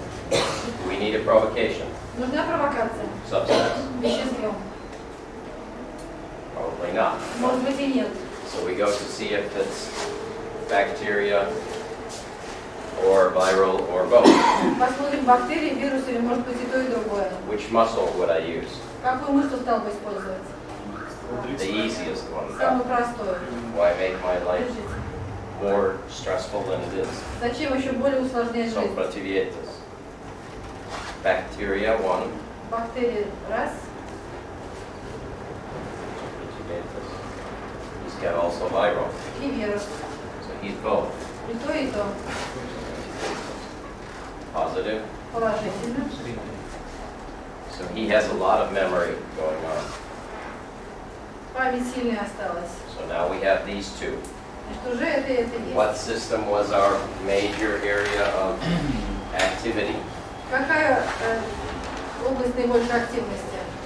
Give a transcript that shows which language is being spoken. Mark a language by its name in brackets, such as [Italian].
[English] Do we need a provocation? [Russian] Нужна провокация? [English] Substance? [Russian] Веществом? [English] Probably not. [Russian] Может быть и нет. [English] So we go to see if it's bacteria or viral or both. [Russian] Посмотрим, бактерии, вирусы или может быть и то, и другое. [English] Which muscle would I use? [Russian] Какую мышцу стал бы использовать? [English] The easiest one. [Russian] Самую простую. [English] Why make my life [Russian] Держите. [English] more stressful than it is? [Russian] Зачем еще более усложнять жизнь? Сопротивляйтесь. [English] Bacteria, one. [Russian] Бактерии раз. Sопротивляйтесь. [English] He's got also viral, [Russian] И вирус. [English] so he's both. [Russian] И то, и то. [English] Positive. [Russian] Положительно. [English] So he has a lot of memory going on. [Russian] Память сильная осталась. [English] So now we have these two. [Russian] Значит, уже это и это есть. [English] What system was our major area of activity? [Russian] Какая область наибольшей активности?